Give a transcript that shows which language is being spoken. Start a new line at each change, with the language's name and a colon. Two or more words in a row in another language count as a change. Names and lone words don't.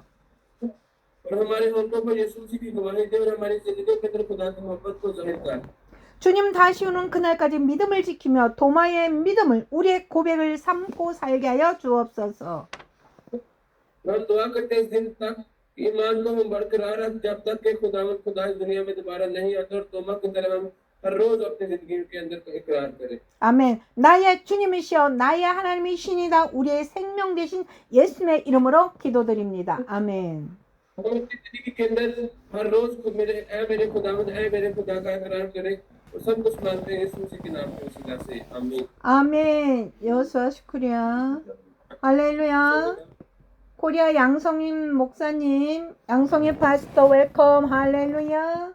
Urdu: اور ہمارے ہونٹوں پر یسوع مسیح کی گواہی دے اور ہماری زندگی کے اندر خدا کی محبت کو ظاہر کر.
Korean: 주님 다시 오는 그날까지 믿음을 지키며 도마의 믿음을 우리의 고백을 삼고 살게 하여 주옵소서.
Urdu: ہم دعا کرتے ہیں اس دن تک ایمان کو ہم برقرار رکھ جب تک کہ خدا اس دنیا میں دوبارہ نہیں آتا اور توما کی طرح ہم ہر روز اپنی زندگی کے اندر اقرار کریں.
Korean: 아멘. 나의 주님이시여 나의 하나님이시니다. 우리의 생명 되신 예수님의 이름으로 기도드립니다. 아멘.
Urdu: ہم اپنی زندگی کے اندر ہر روز میرے خدا کا اقرار کریں اور سب کچھ مانتے ہیں یسوع مسیح کے نام کے وسیلہ سے. आमीन।
Korean: 아멘. 여호수아 슈크리야. 할렐루야. 코리아 양성임 목사님, 양성임
English: pastor welcome.
Korean: 할렐루야.